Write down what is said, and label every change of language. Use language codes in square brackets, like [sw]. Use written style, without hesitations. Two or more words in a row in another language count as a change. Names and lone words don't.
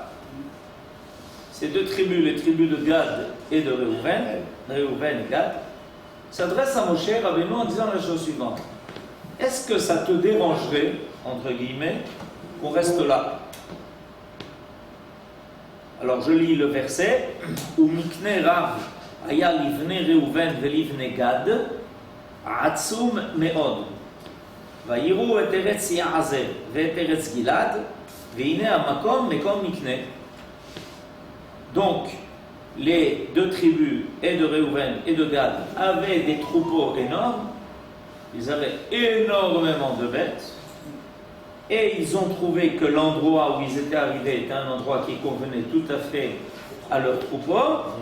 [fr] Ces 2 tribus, les tribus de Gad et de Réhouven et Gad, s'adressent à Moshe Rabbeinu en disant la chose suivante. Est-ce que ça te dérangerait, entre guillemets, qu'on reste là? Alors je lis le verset. [he] ומקנה רב היה לבני ראובן ולבני גד עצום מאד. ויראו את ארץ יעזר ואת ארץ גלעד והנה המקום מקום מקנה. [fr] Donc, les 2 tribus, et de Réhouven et de Gad, avaient des troupeaux énormes. Ils avaient énormément de bêtes. Et ils ont trouvé que l'endroit où ils étaient arrivés était un endroit qui convenait tout à fait à leurs troupeaux.